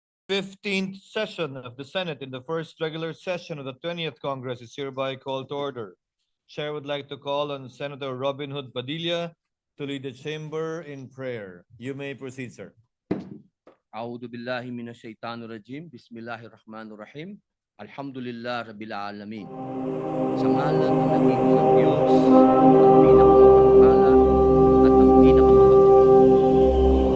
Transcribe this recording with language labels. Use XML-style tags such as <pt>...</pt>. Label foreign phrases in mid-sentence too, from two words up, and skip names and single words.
<en>15th session of the Senate in the first regular session of the 20th Congress is hereby called to order. Chair would like to call on Senator Robin Hood Padilla to lead the chamber in prayer. You may proceed, sir.</en> <ar>أعوذ بالله من الشيطان الرجيم. بسم الله الرحمن الرحيم. الحمد لله رب العالمين.</ar> <tl>Sa ngalan ng nag-iisang Diyos, ang pinakamapagpala at ang pinakamakabuti.</tl>